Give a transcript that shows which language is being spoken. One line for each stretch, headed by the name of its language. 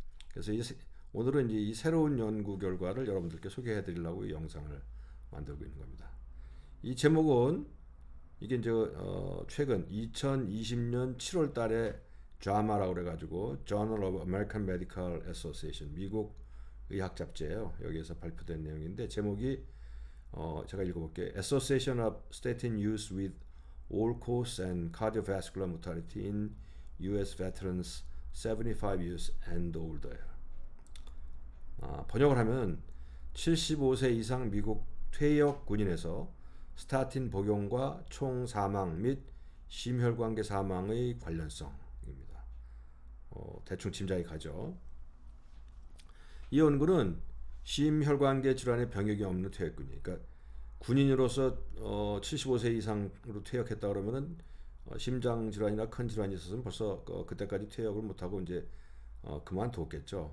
Korean: 그래서 오늘은 이제 이 새로운 연구 결과를 여러분들께 소개해 드리려고 이 영상을 만들고 있는 겁니다. 이 제목은 이게 이제 최근 2020년 7월 달에 JAMA라고 그래가지고 Journal of American Medical Association 미국 의학 잡지예요. 여기에서 발표된 내용인데 제목이 제가 읽어볼게요.
English: Association of Statin Use with All Cause and Cardiovascular Mortality in U.S. Veterans 75 years and older.
Korean: 번역을 하면 75세 이상 미국 퇴역 군인에서 스타틴 복용과 총 사망 및 심혈관계 사망의 관련성입니다. 대충 짐작이 가죠. 이 연구는 심혈관계 질환의 병역이 없는 퇴역군이, 그러니까 군인으로서 75세 이상으로 퇴역했다 그러면은 심장 질환이나 큰 질환이 있었으면 벌써 그때까지 퇴역을 못하고 이제 그만뒀겠죠.